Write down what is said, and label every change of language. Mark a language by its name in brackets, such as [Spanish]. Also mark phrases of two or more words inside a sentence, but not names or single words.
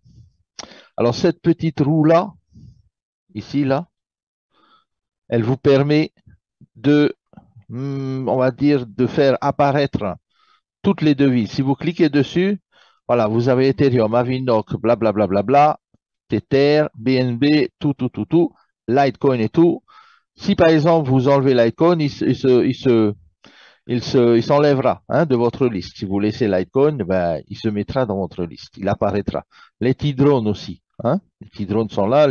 [French] Alors, cette petite roue-là, ici, là, elle vous permet de, on va dire, de faire apparaître toutes les devises. Si vous cliquez dessus, voilà, vous avez Ethereum, Avinoc, blablabla, bla, bla, bla, Tether, BNB, tout, Litecoin et tout. Si par exemple vous enlevez Litecoin, il s'enlèvera hein, de votre liste. Si vous laissez Litecoin, ben, il se mettra dans votre liste. Il apparaîtra. Les T-drones aussi. Hein. Les T-drones sont là.